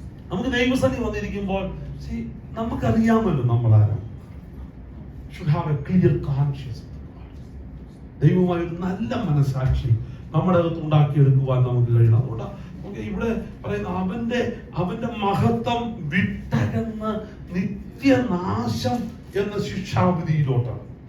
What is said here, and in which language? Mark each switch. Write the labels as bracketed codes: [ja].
[ml] നമുക്ക് ദൈവസന്നിധി വന്നിരിക്കുമ്പോൾ നമുക്കറിയാമല്ലോ നമ്മൾ ആരാണ്. [en] Should have a clear conscience. [ml] ദൈവവുമായി ഒരു നല്ല മനസാക്ഷി നമ്മുടെ അകത്ത് ഉണ്ടാക്കിയെടുക്കുവാൻ നമുക്ക് കഴിയണം. അതുകൊണ്ടാണ് നമുക്ക് ഇവിടെ പറയുന്ന അവന്റെ മഹത്വം വിട്ടകന്ന് നിത്യനാശം എന്ന ശിക്ഷാവിധിയിലോട്ടാണ്.